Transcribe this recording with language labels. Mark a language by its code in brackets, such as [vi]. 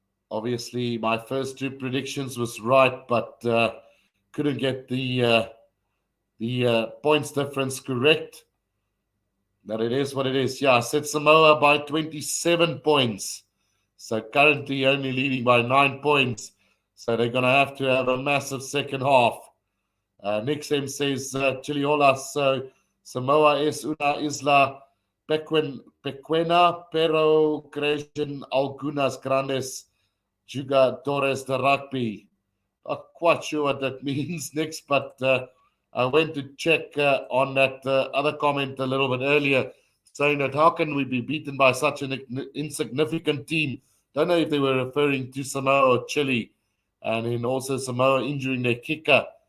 [en] Obviously, my first two predictions was right, but couldn't get the points difference correct. But it is what it is. Yeah, I said Samoa by 27 points. So currently only leading by 9 points. So they're going to have a massive second half. Nick Sem says, [es] Chiliola, so Samoa es una isla pequeña, pero crecen algunas grandes jugadores de rugby. [en] Not quite sure what that means, Nick, but I went to check on that other comment a little bit earlier, saying that how can we be beaten by such an insignificant team? Don't know if they were referring to Samoa or Chile, and then also Samoa injuring their kicker.